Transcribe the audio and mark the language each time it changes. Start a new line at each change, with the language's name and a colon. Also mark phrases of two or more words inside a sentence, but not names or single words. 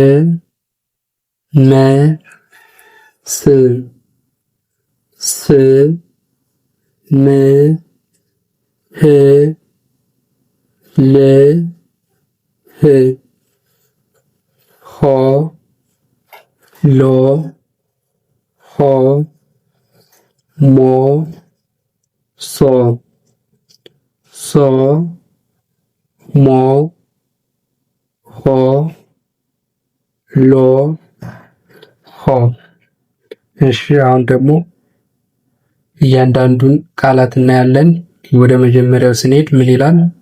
Amharic: መ ስ ስ ም ህ ል ህ ሆ ሎ ሆ ሞ ሶ ሶ ሞ ሆ ሎ ሆ። እሺ አሁን ደግሞ እያንዳንዱን ቃላት እናያለን። ወደ መጀመሪያው ስንሄድ ምን ይላል?